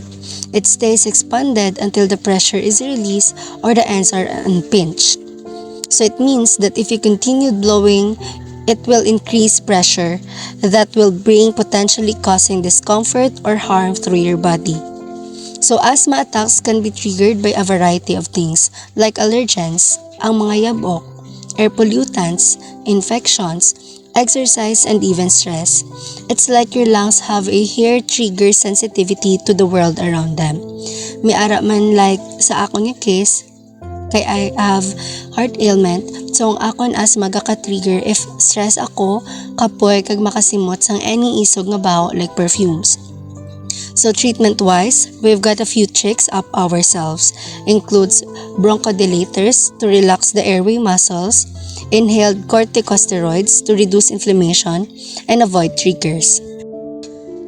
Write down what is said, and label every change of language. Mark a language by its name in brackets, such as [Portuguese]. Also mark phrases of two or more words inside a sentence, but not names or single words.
[English] It stays expanded until the pressure is released or the ends are unpinched. So it means that if you continue blowing, it will increase pressure that will bring potentially causing discomfort or harm through your body. So asthma attacks can be triggered by a variety of things like allergens, [Hiligaynon] ang mga yabok, [English] air pollutants, infections, exercise, and even stress. It's like your lungs have a hair trigger sensitivity to the world around them. [Hiligaynon] May ara man like sa akon yung case, kay [English] I have heart ailment, [Hiligaynon] so ang akon asthma gaka-trigger [English] if stress [Hiligaynon] ako, kapoy kag makasimot sang any isog nga baho [English] like perfumes. So treatment-wise, we've got a few tricks up our sleeves. Includes bronchodilators to relax the airway muscles, inhaled corticosteroids to reduce inflammation and avoid triggers.